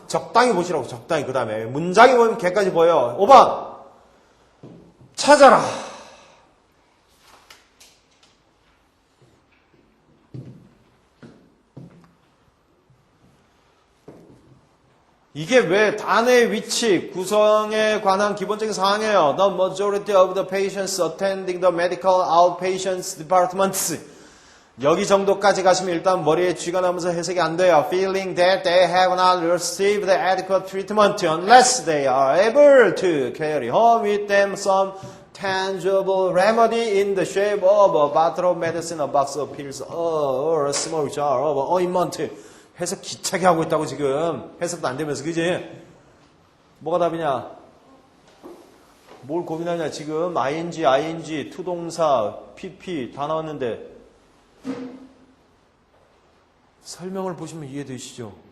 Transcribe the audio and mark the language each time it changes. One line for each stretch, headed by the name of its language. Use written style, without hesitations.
Korean: 적당히 보시라고, 적당히. 그 다음에, 문장이 보이면 걔까지 보여. 5번. 찾아라. 이게 왜 단어의 위치, 구성에 관한 기본적인 사항이에요.
English: The majority of the patients attending the medical outpatients departments.
Korean: 여기 정도까지 가시면 일단 머리에 쥐가 나면서 해석이 안 돼요.
English: Feeling that they have not received adequate treatment unless they are able to carry home with them some tangible remedy in the shape of a bottle of medicine, a box of pills, or a small jar of ointment.
Korean: 해석 기차게 하고 있다고 지금. 해석도 안 되면서 그지? 뭐가 답이냐? 뭘 고민하냐 지금. ing, 투동사, pp 다 나왔는데 설명을 보시면 이해되시죠?